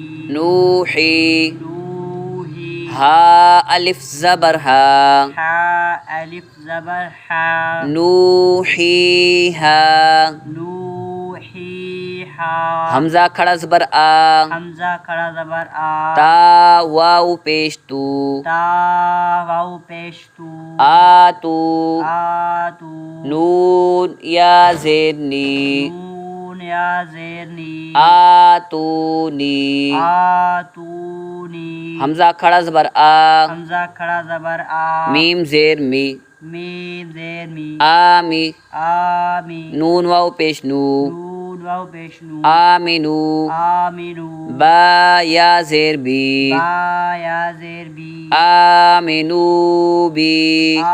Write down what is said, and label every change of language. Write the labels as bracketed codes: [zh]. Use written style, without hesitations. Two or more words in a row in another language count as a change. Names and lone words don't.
[ur] نوحی نوحی ہا الف زبر ہا حا الف زبر حا نوحیہا نوحیہا حمزہ کھڑا زبر آ حمزہ کھڑا زبر آ تا واو پیش تو تا واو پیش تو آتو آتو نون یا زیر نی نون یا زیر نی آتونی آتونی حمزہ کھڑا زبر آ حمزہ کھڑا زبر آ میم زیر می میم زیر می آمی آمی نون واو پیش نو نون واو پیش نو آمنو آمنو با یا زیر بی با یا زیر بی آمنو بی